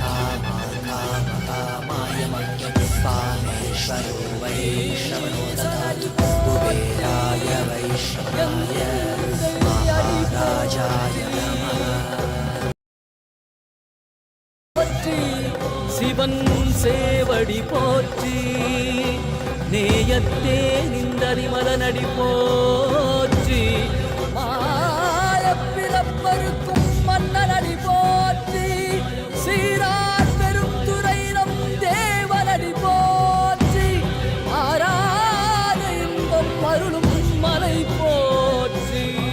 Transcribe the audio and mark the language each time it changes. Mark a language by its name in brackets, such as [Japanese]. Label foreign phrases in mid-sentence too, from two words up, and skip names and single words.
[Sanskrit] कामाय मह्यं कामेश्वरो वै श्रवणो ददातु कुबेराय वैश्रवणाय महाराजाय नमः. [Tamil] சிவன் சேவடி போற்றி, நேயத்தே நிந்தரிமலனடி போற்றி, மாயப்பிறப்பருக்கும் மன்னனடி போற்றி, சீரார் பெருந்துரை நம் தேவனடி போற்றி, ஆராத இன்பம் அருளும் மலை போற்றி.